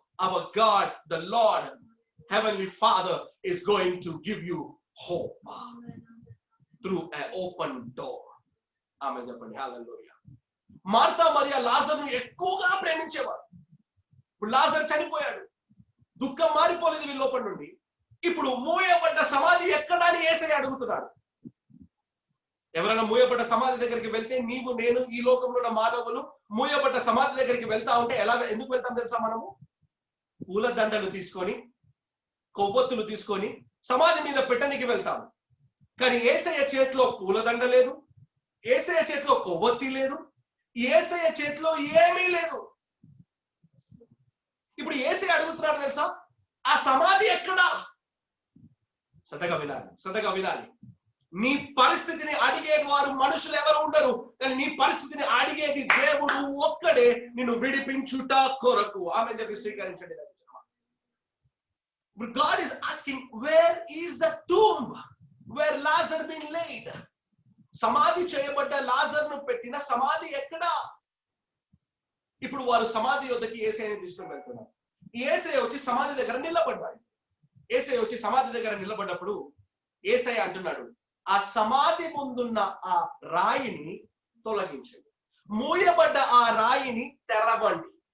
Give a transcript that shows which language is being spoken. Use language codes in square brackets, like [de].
[en] our God, the Lord, Heavenly Father is going to give you hope through an open door. [te] Amen చెప్పండి. హల్లెలూయా. Martha Mariya లాజరును ఎక్కువగా ప్రేమించేవారు. ఇప్పుడు లాజరు చనిపోయాడు, దుఃఖం మారిపోలేదు వీళ్ళ లోపల నుండి. ఇప్పుడు మూయబడ్డ సమాధి ఎక్కడా అని యేసయ్య అడుగుతున్నాడు. ఎవరైనా మూయబడ్డ సమాధి దగ్గరికి వెళ్తే, నీవు నేను ఈ లోకంలో ఉన్న మానవులు మూయబడ్డ సమాధి దగ్గరికి వెళ్తా ఉంటే ఎందుకు వెళ్తాం తెలుసా? మనము పూలదండలు తీసుకొని, కొవ్వొత్తులు తీసుకొని సమాధి మీద పెట్టడానికి వెళ్తాము. కానీ యేసయ్య చేతిలో పూలదండ లేదు, యేసయ్య చేతిలో కొవ్వొత్తి లేదు, యేసయ్య చేతిలో ఏమీ లేదు. ఇప్పుడు యేసయ్య అడుగుతున్నాడు తెలుసా, ఆ సమాధి ఎక్కడా? శ్రద్ధగా వినాలి, శ్రద్ధగా వినాలి. నీ పరిస్థితిని అడిగే వారు మనుషులు ఎవరు ఉండరు, కానీ నీ పరిస్థితిని అడిగేది దేవుడు ఒక్కడే, నిన్ను విడిపించుట కొరకు. ఆమె చెప్పి స్వీకరించండి. [en] God is asking, where is the tomb where Lazarus been laid? [te] సమాధి చేయబడ్డ లాజరును పెట్టిన సమాధి ఎక్కడా? ఇప్పుడు వారు సమాధి యొద్దకి యేసయ్యని తీసుకొని వెళ్తున్నారు. యేసయ్య వచ్చి సమాధి దగ్గర నిలబడ్డాడు. యేసయ్య వచ్చి సమాధి దగ్గర నిలబడ్డప్పుడు యేసయ్య అంటున్నాడు, ఆ సమాధి ముందున్న ఆ రాయిని తొలగించండి, మూయబడ్డ ఆ రాయిని తెరవండి.